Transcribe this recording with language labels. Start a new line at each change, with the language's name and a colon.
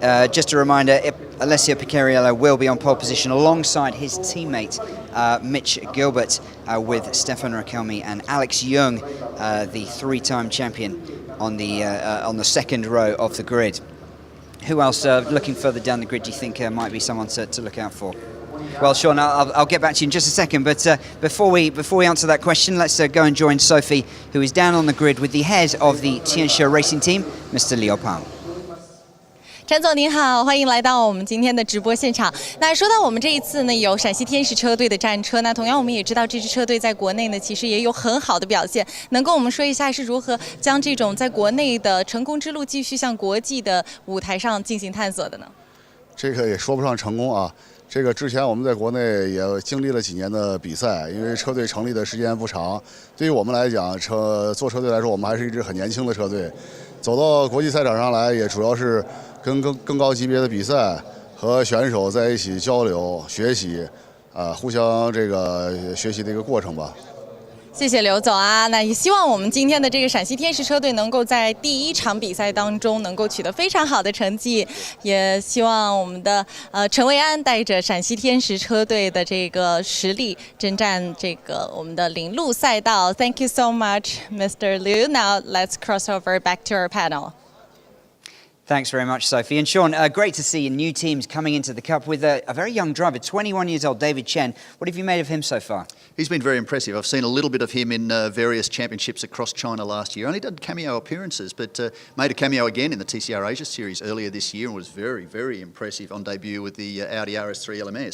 English: Just a reminder, Alessio Picariello will be on pole position alongside his teammate Mitch Gilbert with Stefan Rakelmi and Alex Young, the three-time champion on the second row of the grid. Who else, looking further down the grid, do you think might be someone to look out for? Well, Sean, I'll get back to you in just a second, but before we answer that question, let's go and join Sophie, who is down on the grid with the head of the Tianxia Racing Team, Mr. Liu Pang.
Chinese: 陈总您好，欢迎来到我们今天的直播现场。那说到我们这一次呢，有陕西天使车队的战车，那同样我们也知道这支车队在国内呢，其实也有很好的表现。能跟我们说一下是如何将这种在国内的成功之路继续向国际的舞台上进行探索的呢？这个也说不上成功啊。这个之前我们在国内也经历了几年的比赛，因为车队成立的时间不长，对于我们来讲，做车队来说，我们还是一支很年轻的车队。走到国际赛场上来，也主要是跟更高级别的比赛和选手在一起交流学习，互相这个学习的一个过程吧。谢谢刘总啊，那也希望我们今天的这个陕西天使车队能够在第一场比赛当中能够取得非常好的成绩，也希望我们的陈维安带着陕西天使车队的这个实力征战这个我们的领路赛道。
English: Thank you so much, Mr. Liu. Now let's cross over back to our panel. Thanks very much, Sophie. And Sean, great to see new teams coming into the Cup with a very young driver, 21 years old, David Chen. What have you made of him so far? He's been very impressive. I've seen a little bit of him in various championships across China last year. Only did cameo appearances, but made a cameo again in the TCR Asia Series earlier this year and was very, very impressive on debut with the Audi RS3 LMS.